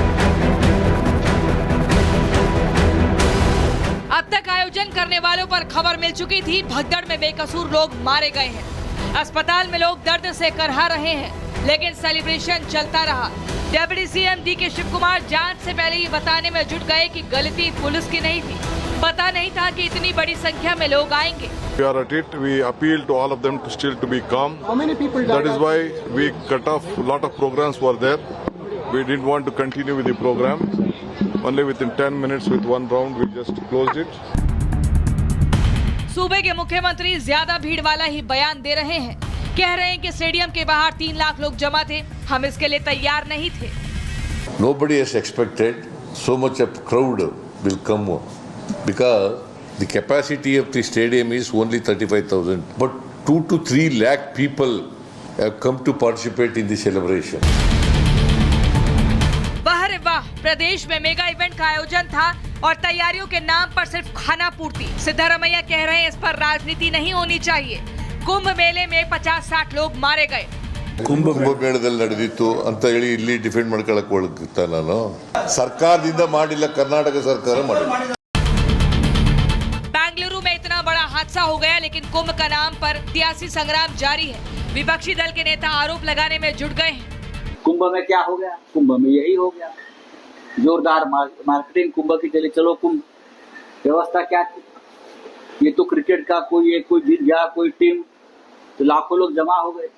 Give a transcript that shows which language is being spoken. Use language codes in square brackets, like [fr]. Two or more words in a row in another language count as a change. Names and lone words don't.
[hi] अब तक आयोजन करने वालों पर खबर मिल चुकी थी। भगदड़ में बेकसूर लोग मारे गए हैं। अस्पताल में लोग दर्द से करहा रहे हैं, लेकिन सेलिब्रेशन चलता रहा। [en] deputy CM [hi] डीके शिव कुमार जांच से पहले ये बताने में जुट गए कि गलती पुलिस की नहीं थी। पता नहीं था कि इतनी बड़ी संख्या में लोग आएंगे। [en] We are at it. We appeal to all of them to still to be calm. How many people died? That is why we cut off. A lot of programs were there. We didn't want to continue with the program. Only within 10 minutes with one round we just closed it. [hi] सूबे के मुख्यमंत्री ज्यादा भीड़ वाला ही बयान दे रहे हैं। कह रहे हैं कि स्टेडियम के बाहर 3 लाख लोग जमा थे, हम इसके लिए तैयार नहीं थे। [en] Nobody has expected so much of crowd will come because the capacity of the stadium is only 35,000. But 2 to 3 lakh people have come to participate in the celebration. [hi] वाह रे वाह, प्रदेश में [en] mega event [hi] का आयोजन था और तैयारियों के नाम पर सिर्फ खाना पूर्ति। सिद्धरामैया कह रहे हैं इस पर राजनीति नहीं होनी चाहिए। कुंभ मेले में 50-60 लोग मारे गए। [kn] ಕುಂಭ ಮೇಳದಲ್ಲಿ ನಡೆದಿತ್ತು ಅಂತ ಹೇಳಿ ಇಲ್ಲಿ ಡಿಫೆಂಡ್ ಮಾಡ್ಕೊಳ್ಳಕ್ಕೆ ಹೋಗ್ತಾ ನಾನು ಸರ್ಕಾರದಿಂದ ಮಾಡಿಲ್ಲ, ಕರ್ನಾಟಕ ಸರ್ಕಾರ ಮಾಡಿಲ್ಲ। [hi] बेंगलुरु में इतना बड़ा हादसा हो गया, लेकिन कुंभ का नाम पर सियासी संग्राम जारी है। विपक्षी दल के नेता आरोप लगाने में जुट गए हैं। कुंभ में क्या हो गया? कुंभ में यही हो गया, जोरदार मार्केटिंग कुंभ की चले। चलो कुंभ व्यवस्था क्या थी? ये तो क्रिकेट का कोई जीत गया कोई टीम, तो लाखों लोग जमा हो गए।